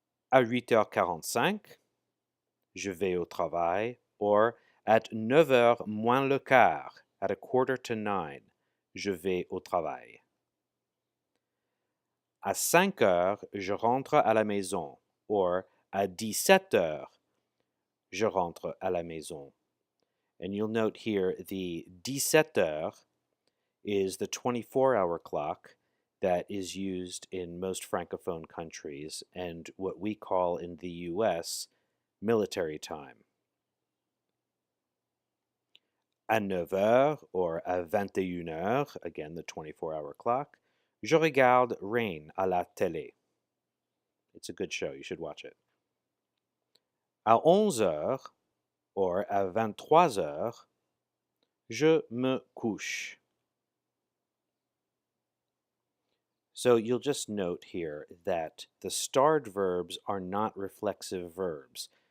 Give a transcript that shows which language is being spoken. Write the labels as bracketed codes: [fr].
[fr] À 8h45, je vais au travail, or at 9h moins le quart, at 8:45, je vais au travail. À 5h, je rentre à la maison, or à 17h, je rentre à la maison. [en] And you'll note here the 17h is the 24-hour clock that is used in most Francophone countries and what we call in the US military time. [fr] À 9h or à 21h, [en] again the 24-hour clock, [fr] je regarde Rain à la télé. [en] It's a good show, you should watch it. [fr] À 11h or à 23h, je me couche. [en] So you'll just note here that the starred verbs are not reflexive verbs.